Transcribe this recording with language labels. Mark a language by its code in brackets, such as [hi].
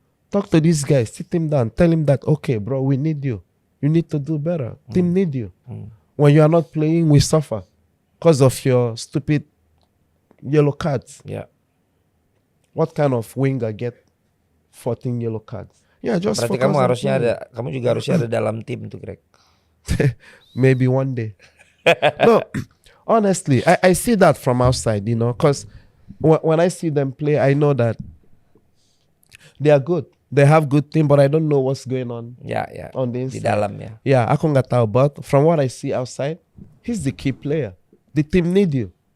[en] Talk to these guys, sit him down, tell him that, okay, bro, we need you. You need to do better. Team need you. When you are not playing, we suffer because of your stupid yellow cards. Yeah. What kind of winger get 14 yellow cards? Yeah, just [id] Berarti kamu juga harusnya ada dalam tim tuh, Greg. [en] Maybe one day. No, honestly, I see that from outside, you know, because when I see them play, I know that they are good. They have good team, but I don't know what's going on [id] Ya, [en] on the [id] di [en] inside. [id] dalam ya. [en] Yeah, [id] aku nggak tahu, [en] but from what I see outside, he's the key player. The team need you.